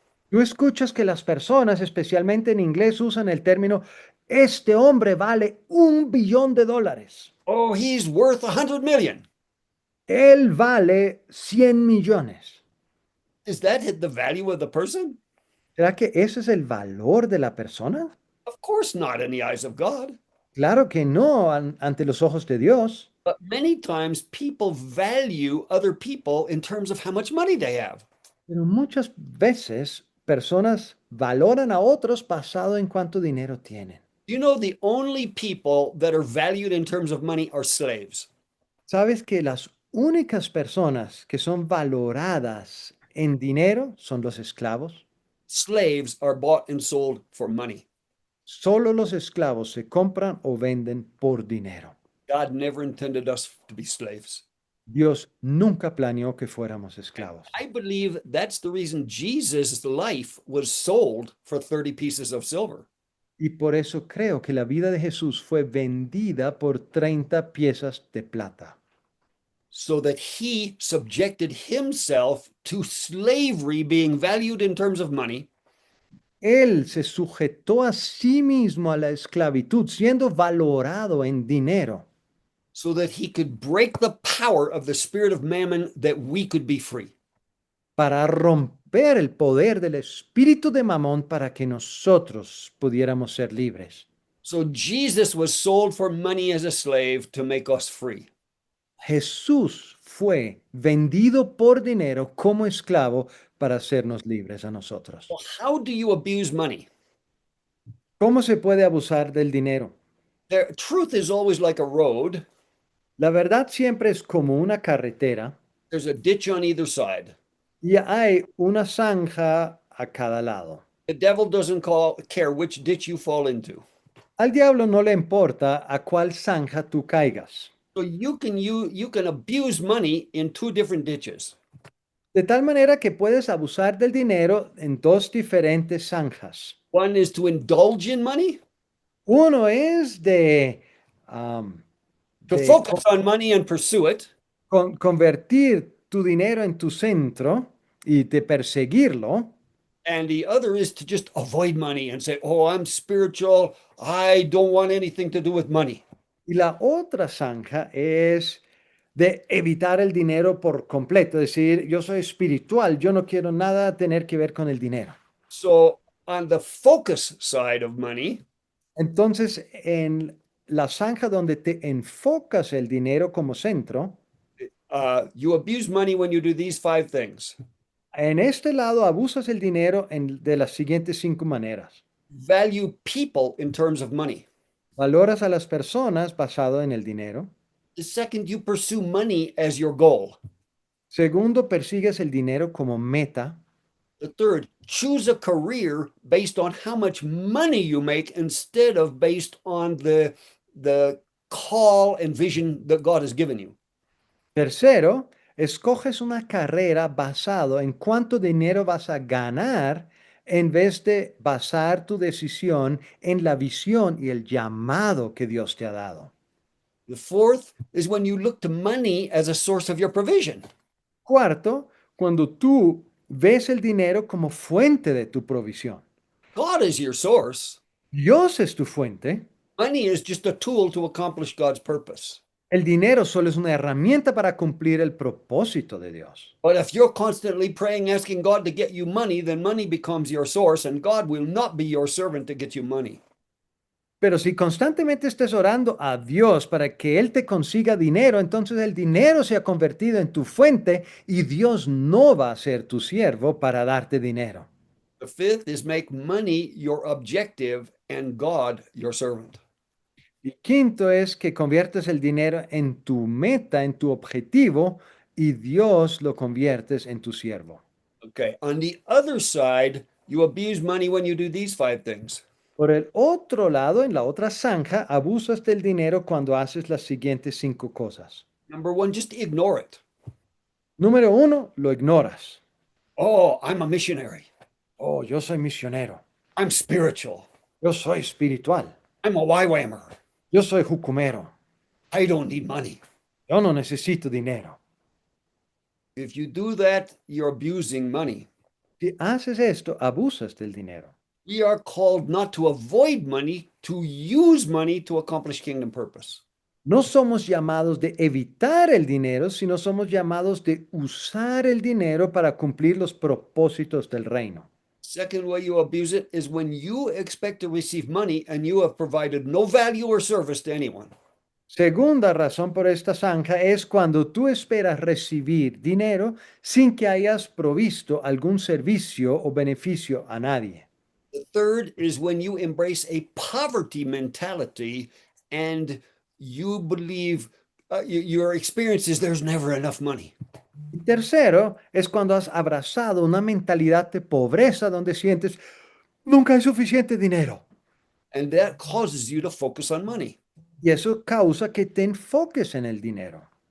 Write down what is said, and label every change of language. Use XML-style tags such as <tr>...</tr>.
<es>Tú escuchas que las personas, especialmente en inglés, usan el término, este hombre vale $1 billón.</es> <en>Oh, he's worth 100 million.</en> <es>Él vale 100 millones.</es> <en>Is that the value of the person?</en> <es>¿Será que ese es el valor de la persona?</es> <en>Of course not in the eyes of God.</en> <es>Claro que no ante los ojos de Dios.</es> <en>But many times people value other people in terms of how much money they have.</en> <es>Pero muchas veces personas valoran a otros basado en cuánto dinero tienen.</es> <en>You know, the only people that are valued in terms of money are slaves.</en> <es>¿Sabes que las únicas personas que son valoradas en dinero son los esclavos?</es> <en>Slaves are bought and sold for money.</en> <es>Solo los esclavos se compran o venden por dinero.</es> <en>God never intended us to be slaves.</en> <es>Dios nunca planeó que fuéramos esclavos.</es> <en>I believe that's the reason Jesus' life was sold for 30 pieces of silver.</en> <es>Y por eso creo que la vida de Jesús fue vendida por 30 piezas de plata.</es> <en>So that he subjected himself to slavery, being valued in terms of money,</en> <es>Él se sujetó a sí mismo a la esclavitud, siendo valorado en dinero,</es> <en>so that he could break the power of the spirit of mammon that we could be free.</en> <es>para romper el poder del espíritu de Mamón para que nosotros pudiéramos ser libres.</es> <en>So Jesus was sold for money as a slave to make us free.</en> <es>Jesús fue vendido por dinero como esclavo para hacernos libres a nosotros.</es> <en>Well, how do you abuse money?</en> <es>¿Cómo se puede abusar del dinero?</es> <en>The truth is always like a road.</en> <es>La verdad siempre es como una carretera</es> <en>There's a ditch on either side.</en> <es>y hay una zanja a cada lado.</es> <en>The devil doesn't care which ditch you fall into.</en> <es>Al diablo no le importa a cuál zanja tú caigas.</es> <en>So you can abuse money in two different ditches.</en> <es>De tal manera que puedes abusar del dinero en dos diferentes zanjas.</es> <en>One is to indulge in money,</en> <es>Uno es um,</es> <en>to</en> <es>de</es> <en>focus on money and pursue it.</en> <es>convertir tu dinero en tu centro y de perseguirlo.</es> <en>And the other is to just avoid money and say, oh, I'm spiritual. I don't want anything to do with money.</en> <es>Y la otra zanja es de evitar el dinero por completo, decir, yo soy espiritual, yo no quiero nada tener que ver con el dinero.</es> <en>So on the focus side of money,</en> <es>Entonces, en la zanja donde te enfocas el dinero como centro,</es> <en>you abuse money when you do these five things.</en> <es>en este lado abusas el dinero de las siguientes 5 maneras.</es> <en>Value people in terms of money.</en> <es>Valoras a las personas basado en el dinero.</es> <en>The second, you pursue money as your goal.</en> <es>Segundo, persigues el dinero como meta.</es> <en>The third, choose a career based on how much money you make instead of based on the call and vision that God has given you.</en> <es>Tercero, escoges una carrera basado en cuánto dinero vas a ganar en vez de basar tu decisión en la visión y el llamado que Dios te ha dado.</es> <en>The fourth is when you look to money as a source of your provision.</en> <es>Cuarto, cuando tú ves el dinero como fuente de tu provisión.</es> <en>God is your source.</en> <es>Dios es tu fuente.</es> <en>Money is just a tool to accomplish God's purpose.</en> <es>El dinero solo es una herramienta para cumplir el propósito de Dios.</es> <en>But if you're constantly praying, asking God to get you money, then money becomes your source, and God will not be your servant to get you money.</en> <es>Pero si constantemente estés orando a Dios para que Él te consiga dinero, entonces el dinero se ha convertido en tu fuente y Dios no va a ser tu siervo para darte dinero.</es> <en>The fifth is make money your objective and God your servant.</en> <es>Y quinto es que conviertes el dinero en tu meta, en tu objetivo, y Dios lo conviertes en tu siervo.</es> <en>Okay. On the other side, you abuse money when you do these five things.</en> <es>Por el otro lado, en la otra zanja, abusas del dinero cuando haces las siguientes 5 cosas.</es> <en>Number one, just ignore it.</en> <es>Número 1, lo ignoras.</es> <en>Oh, I'm a missionary.</en> <es>Oh, yo soy misionero.</es> <en>I'm spiritual.</en> <es>Yo soy espiritual.</es> <en>I'm a YWAMer.</en> <es>Yo soy jucumero.</es> <en>I don't need money.</en> <es>Yo no necesito dinero.</es> <en>If you do that, you're abusing money.</en> <es>Si haces esto, abusas del dinero.</es> <en>We are called not to avoid money, to use money to accomplish kingdom purpose.</en> <es>No somos llamados de evitar el dinero, sino somos llamados de usar el dinero para cumplir los propósitos del reino.</es> <en>Second way you abuse it is when you expect to receive money and you have provided no value or service to anyone.</en> <es>Segunda razón por esta zanja es cuando tú esperas recibir dinero sin que hayas provisto algún servicio o beneficio a nadie.</es> <en>The third is when you embrace a poverty mentality and you believe your experience is there's never enough money.</en> <es>Y tercero es cuando has abrazado una mentalidad de pobreza donde sientes, nunca hay suficiente dinero.</es> <en>And that causes you to focus on money.</en> <es>Y eso causa que te enfoques en el dinero.</es>